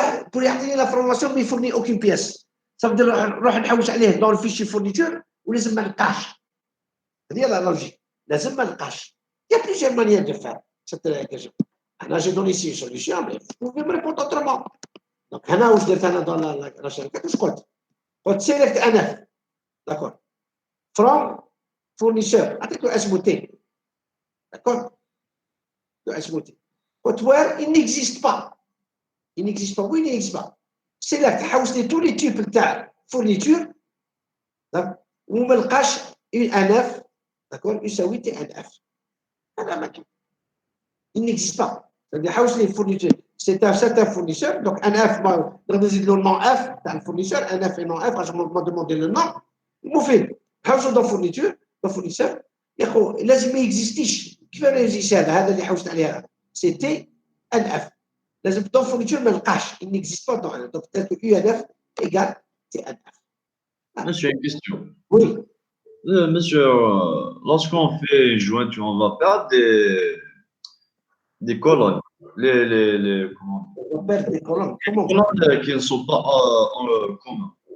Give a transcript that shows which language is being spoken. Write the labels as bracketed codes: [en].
[fr] Pour y atteindre la formation, mais il ne fournit aucune pièce. Ça veut dire [ar] نروح نحوس عليه [fr] dans le fichier fourniture [ar] ولازم ما نلقاش. [fr] هذه la logique. [ar] لازم ما نلقاش. [fr] Il y a plusieurs manières de faire cette question. Là, j'ai donné ici une solution, mais vous pouvez me répondre autrement. [ar] Donc, هنا واش درت أنا [fr] dans la [ar] شركة واش قلت؟ قلت select NF. [fr] D'accord. From fournisseur. [ar] عطيت له اسمه [fr] T. D'accord. Le اسمه T. [ar] قلت [fr] where il n'existe pas. Il n'existe pas. Oui, il n'existe pas. Select [ar] حوسني [fr] tous les types تاع fourniture. [ar] وما لقاش NF. D'accord. يساوي TNF. هذا ما كاين. [fr] Il n'existe pas. C'est-à-dire [ar] حوسني [fr] fourniture. C'est un certain fournisseur. [ar] Donc NF نقدر نزيد له النوم F تاع الفورنيسور. [fr] NF et non F. Je m'a demandé le nom. [ar] المفيد. حوسوا [fr] dans fourniture. Dans fournisseur. [ar] يا خو لازم ما يكزيستيش. كيف يجي هذا اللي حوست عليه هذا. C'est TNF. لازم [fr] dans fourniture [ar] ما نلقاش. [fr] Il n'existe pas dans NF. Donc tel que UNF égale TNF. Monsieur, une question. Oui. Monsieur, lorsqu'on fait une jointure, on va perdre des colonnes. Comment On perd des colonnes. Comment? colonnes qui ne sont pas en commun.